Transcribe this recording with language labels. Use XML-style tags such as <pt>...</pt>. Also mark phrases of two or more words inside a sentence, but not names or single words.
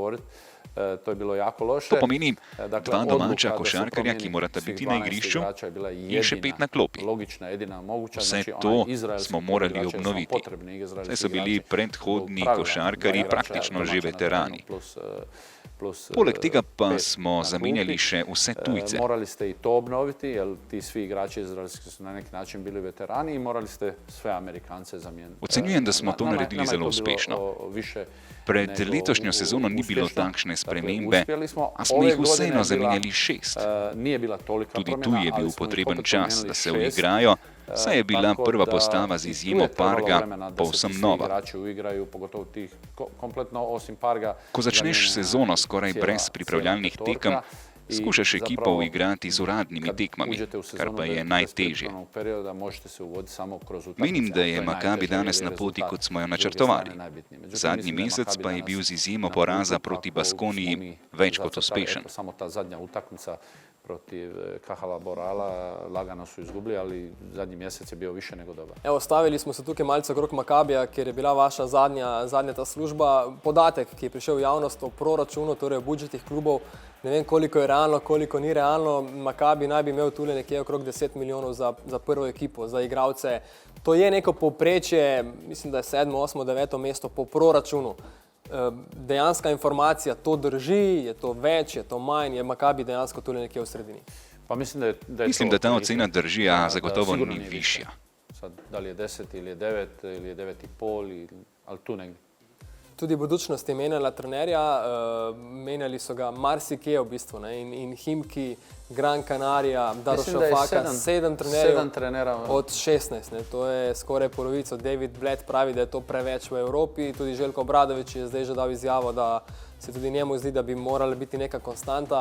<sl>To pomeni 2 domača košarkarja, ki morata biti na igrišču, in še 5 na klopi. Vse to smo morali obnoviti. Saj so bili predhodni košarkarji praktično že veterani. Poleg tega pa smo zamenjali še vse tujce.</sl> <hr>Morali ste i to obnoviti, jer ti svi igrači izraelski su na neki način bili veterani i morali ste sve Amerikance zamijeniti.</hr> <sl>Ocenjujem, da smo to naredili zelo uspešno. Pred letošnjo sezono ni bilo takšne spremembe, a smo jih vseeno zamenjali 6. Tudi tu je bil potreben čas, da se uigrajo, saj je bila prva postava z izjemo Parga povsem nova. Ko začneš sezono skoraj brez pripravljalnih tekem, skušaš ekipo uigrati z uradnimi tekmami, kar pa je najtežje. Menim, da je Makabi danes na poti, kot smo jo načrtovali. Zadnji mesec pa je bil z izjemo poraza proti Baskoniji več kot uspešen.</sl> <hr>Protiv Kahala Borala lagano su izgubili, ali zadnji mjesec je bio više nego dobar.</hr> <sl>Evo, stavili smo se tukaj malce okrog Makabija, ker je bila vaša zadnja ta služba. Podatek, ki je prišel v javnost o proračunu, torej o budžetih klubov, ne vem koliko je realno, koliko ni realno. Makabi naj bi imel tule nekje okrog 10 milijonov za prvo ekipo, za igralce. To je neko povprečje, mislim, da je 7., 8., 9. mesto po proračunu. Dejanska informacija, to drži, je to več, je to manj, je Makabi dejansko tule nekje v sredini? Pa mislim, da ta ocena drži, a zagotovo ni višja.</sl> <hr>Da li je 10 ili je 9 ili je 9,5, ali tu negdje.</hr> <sl>Tudi budućnost je menjala trenerja, menjali so ga marsikje v bistvu, in Himki, Gran Canaria, Darušafaka, 7 trenerjev od 16. To je skoraj polovico. David Blatt pravi, da je to preveč v Evropi. Tudi Željko Obradović je zdaj že dal izjavo, da se tudi njemu zdi, da bi morala biti neka konstanta.</sl>